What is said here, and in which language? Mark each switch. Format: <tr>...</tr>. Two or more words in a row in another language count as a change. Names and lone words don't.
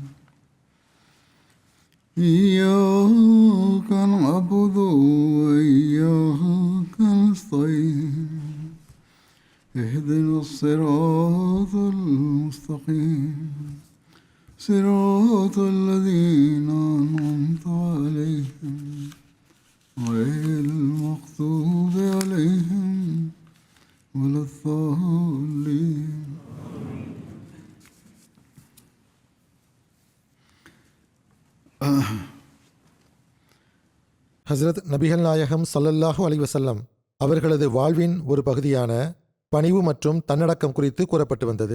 <ar>إياك نعبد وإياك نستعين اهدنا الصراط المستقيم صراط الذين أنعمت عليهم غير المغضوب عليهم ولا الضالين.</ar> <ta>ஹஸ்ரத் நபிகள் நாயகம்</ta> <ar>صلى الله عليه وسلم</ar> <ta>அவர்களது வாழ்வின் ஒரு பகுதியான பணிவு மற்றும் தன்னடக்கம் குறித்து கூறப்பட்டு வந்தது.</ta>